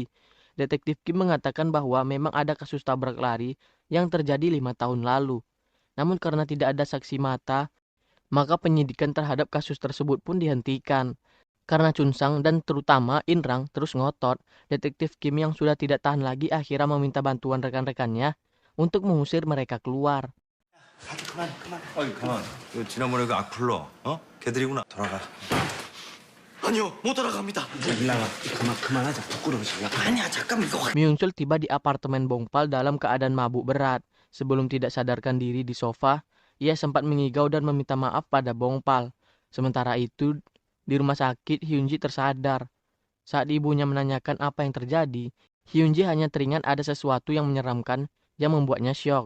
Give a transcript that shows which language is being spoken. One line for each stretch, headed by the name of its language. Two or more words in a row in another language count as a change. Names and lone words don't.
Indonesian: Detektif Kim mengatakan bahwa memang ada kasus tabrak lari yang terjadi 5 tahun lalu. Namun karena tidak ada saksi mata, maka penyidikan terhadap kasus tersebut pun dihentikan. Karena Chun Sang dan terutama In Rang terus ngotot, Detektif Kim yang sudah tidak tahan lagi akhirnya meminta bantuan rekan-rekannya untuk mengusir mereka keluar.
Korean: 그만. 가만. 지난번에 그 악플러, 걔들이구나. 돌아가. 아니요, 못 돌아갑니다. 일나가. 그만하자. 부끄러워서. 아니야, 잠깐만 이거.
Indonesian: Myungchul tiba di apartemen Bongpal dalam keadaan mabuk berat. Sebelum tidak sadarkan diri di sofa, ia sempat mengigau dan meminta maaf pada Bongpal. Sementara itu, di rumah sakit Hyunji tersadar. Saat ibunya menanyakan apa yang terjadi, Hyunji hanya teringat ada sesuatu yang menyeramkan yang membuatnya syok.